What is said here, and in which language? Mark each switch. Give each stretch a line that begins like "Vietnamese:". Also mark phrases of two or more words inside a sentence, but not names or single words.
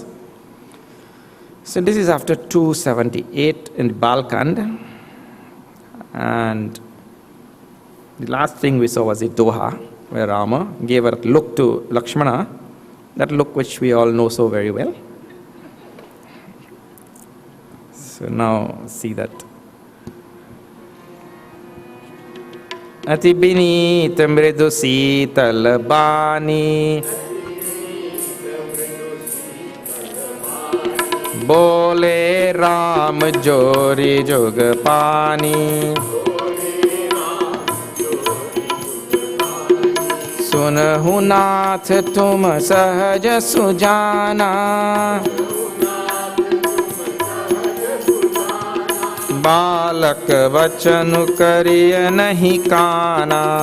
English: So this is after 278 in Balkand. And the last thing we saw was the Doha, where Rama gave a look to Lakshmana, that look which we all know so very well. So now see that.
Awadhi: अति बिनीत मृदु सीतल बानी बोले राम जोरी जोग पानी सुनहु नाथ तुम सहज सुजाना बालक वचन करिय नहीं काना